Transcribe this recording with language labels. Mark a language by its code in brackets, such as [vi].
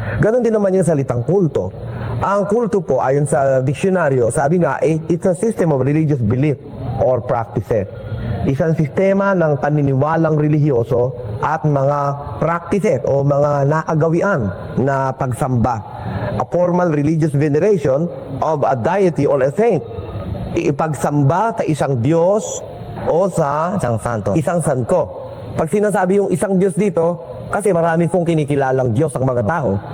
[tl] Ganon din naman yung salitang kulto. Ang kulto po, ayon sa diksyonaryo, sabi nga, [en] it's a system of religious belief or practices. [tl] Isang sistema ng paniniwalang relihiyoso at mga practices o mga nakagawian na pagsamba. [en] A formal religious veneration of a deity or a saint. [tl] Ipagsamba sa isang Diyos o sa isang santo. Pag sinasabi yung isang Diyos dito, kasi marami pong kinikilalang Diyos ang mga tao.